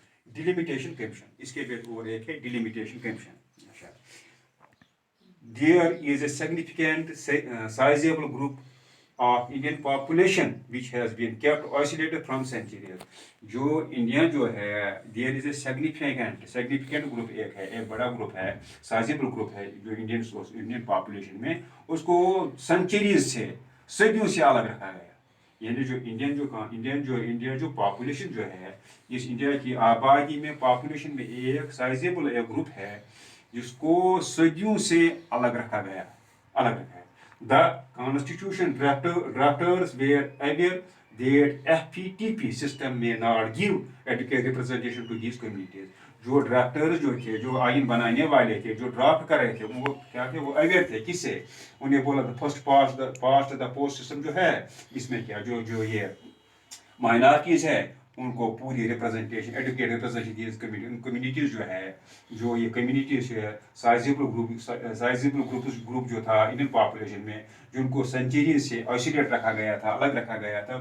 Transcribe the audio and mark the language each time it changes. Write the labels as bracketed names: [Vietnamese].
[Hindi] Delimitation commission, इसके बाद और एक है delimitation commission. [English] There is a significant sizable group of Indian population which has been kept isolated from centuries. [Hindi] जो India जो है, [English] there is a significant group [Hindi] एक बड़ा ग्रुप है, sizable ग्रुप है जो इंडियन पॉपुलेशन में, उसको सेंचुरीज से सदियों से अलग रखा गया. यानी जो इंडिया जो पॉपुलेशन जो है, इस इंडिया की आबादी में पॉपुलेशन में एक साइजेबल एक ग्रुप है जिसको सदियों से अलग रखा गया. [English] The constitution drafters were aware that FPTP system may not give adequate representation to these communities. [Hindi] जो ड्राफ्टर्स जो थे, जो आइन बनाने वाले थे, जो ड्राफ्ट कर रहे थे, वो क्या थे, वो अवेयर थे. किससे? उन्हें बोला था first past the post system जो है, इसमें क्या जो ये माइनॉरिटीज है उनको पूरी रिप्रेजेंटेशन, एडुकेट रिप्रेजेंटेशन कम्युनिटीज जो है, जो ये कम्युनिटीज है, साइजेबल ग्रुप जो था इंडियन पॉपुलेशन में, जिनको सेंचुरी से आइसोलेट रखा गया था, अलग रखा गया था.